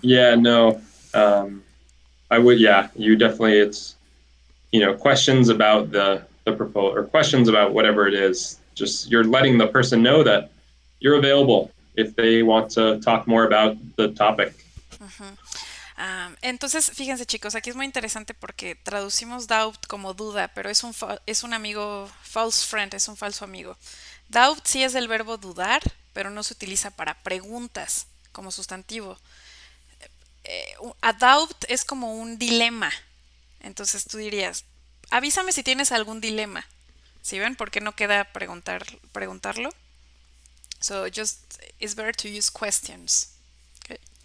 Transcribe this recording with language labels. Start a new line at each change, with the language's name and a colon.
English: Yeah, no. I would, yeah, you definitely, it's, questions about the proposal or questions about whatever it is. Just you're letting the person know that you're available if they want to talk more about the topic.
Spanish: Entonces, fíjense chicos, aquí es muy interesante porque traducimos doubt como duda, pero es un amigo, false friend, es un falso amigo. Doubt sí es el verbo dudar, pero no se utiliza para preguntas como sustantivo. A doubt es como un dilema. Entonces tú dirías, avísame si tienes algún dilema. ¿Sí ven? ¿Por qué no queda preguntarlo?
English: So just, it's better to use questions. Okay.